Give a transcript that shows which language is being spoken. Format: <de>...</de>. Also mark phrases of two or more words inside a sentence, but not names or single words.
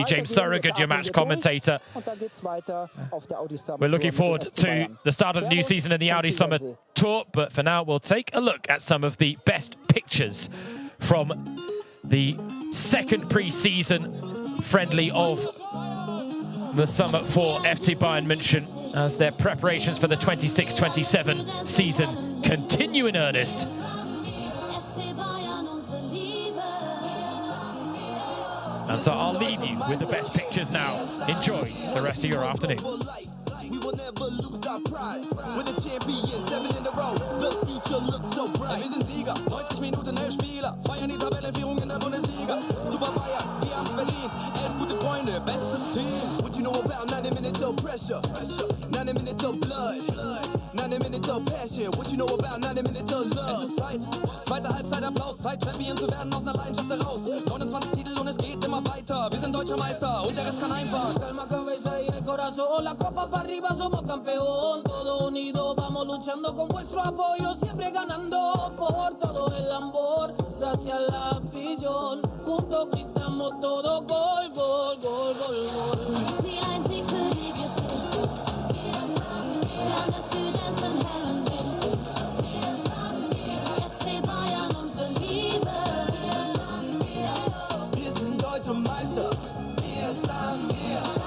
<en>James Thorogood, your match commentator. We're looking forward to the start of the new season in the Audi Summer Tour, but for now we'll take a look at some of the best pictures from the second pre-season friendly of the summer for FC Bayern München as their preparations for the 26-27 season continue in earnest. And so I'll leave you with the best pictures now. Enjoy the rest of your afternoon. We will never lose our pride. We're the champions, 7 in a row. The future looks so bright.</en> <de>Wir sind Sieger, 90 Minuten, 11 Spieler. Feiern die Tabellenführung in der Bundesliga. Super Bayern, wir haben's verdient. 11 gute Freunde, bestes Team.</de> <en>What you know about 90 minutes of pressure? 90 minutes of blood. 90 minutes of passion. What you know about 90 minutes of love?</en> <de>Es ist Zeit. Zweite Halbzeit Applaus. Zeit, Champion zu werden aus einer Leidenschaft heraus. 29 Titel und es geht immer weiter. Wir sind deutscher Meister und der Rest kann einfahren.</de> <es>Calma, cabeza y el corazón. La copa para arriba, somos campeón. Todo unido, vamos luchando con vuestro apoyo. Siempre ganando por todo el amor. Gracias a la afición. Juntos gritamos todo gol, gol, gol, gol, gol.</es> <de>Ein Sieg für die Geschichte. Stern des Südens in hellem Lichte. FC Bayern, unsere Liebe. Wir sind deutsche Meister. Wir sind wir.</de>